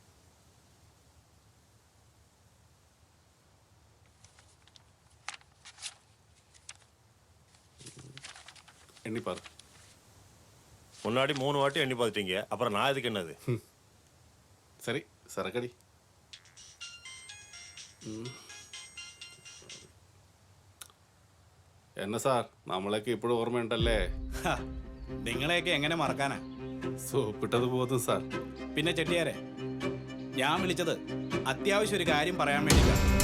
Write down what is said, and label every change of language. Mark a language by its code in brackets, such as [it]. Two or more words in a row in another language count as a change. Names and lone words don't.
[ta] எண்ணிப்பாரு. முன்னாடி 3 வாட்டி எண்ணி பார்த்துட்டீங்க, அப்புறம் நான் இதுக்கு என்னது? சரி சரக்கடி. [ml] എന്നെ സാർ നമ്മളൊക്കെ ഇപ്പോഴും ഓർമ്മയുണ്ടല്ലേ? നിങ്ങളെയൊക്കെ എങ്ങനെ മറക്കാനാ? സോപ്പിട്ടത് പോതും സാർ. പിന്നെ ചെട്ടിയാരെ, ഞാൻ വിളിച്ചത് അത്യാവശ്യം ഒരു കാര്യം പറയാൻ വേണ്ടിയിട്ടാണ്.